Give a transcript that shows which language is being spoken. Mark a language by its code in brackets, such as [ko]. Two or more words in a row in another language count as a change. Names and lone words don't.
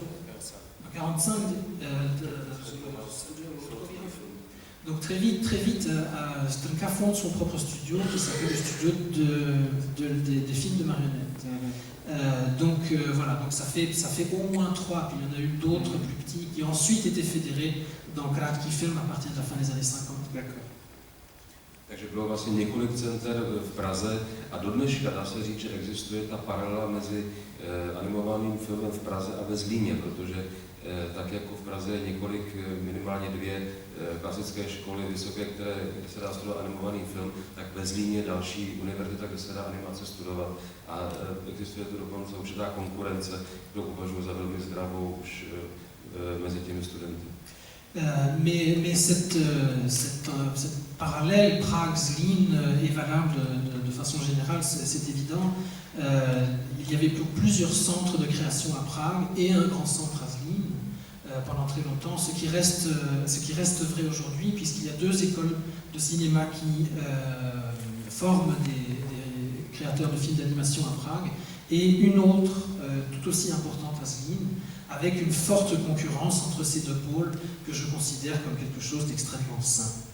[fr] En 45, donc très vite, Trnka fonde son propre studio qui s'appelle le studio des films de marionnettes. Donc voilà, donc ça fait au moins 3, puis il y en a eu d'autres plus petits qui ensuite étaient fédérés dans Krátký film à partir de la fin des années 50. D'accord. [cs] Takže bylo vlastně několik center v Praze a do dneška dá se říct, že existuje ta paralela mezi animovaným filmem v Praze a ve Zlíně, protože tak jako v Praze je několik, minimálně 2 klasické školy vysoké, kde se dá studovat animovaný film, tak ve Zlíně další univerzita, kde se dá animace studovat a existuje tu dokonce určitá konkurence, kterou považuji za velmi zdravou už mezi těmi studenty. [fr] Mais cette parallèle Prague-Zlín est valable de façon générale, c'est évident. Il y avait plusieurs centres de création à Prague et un grand centre à Zlín pendant très longtemps, ce qui reste vrai aujourd'hui, puisqu'il y a 2 écoles de cinéma qui forment des créateurs de films d'animation à Prague, et une autre tout aussi importante à Zlín, avec une forte concurrence entre ces 2 pôles que je considère comme quelque chose d'extrêmement sain.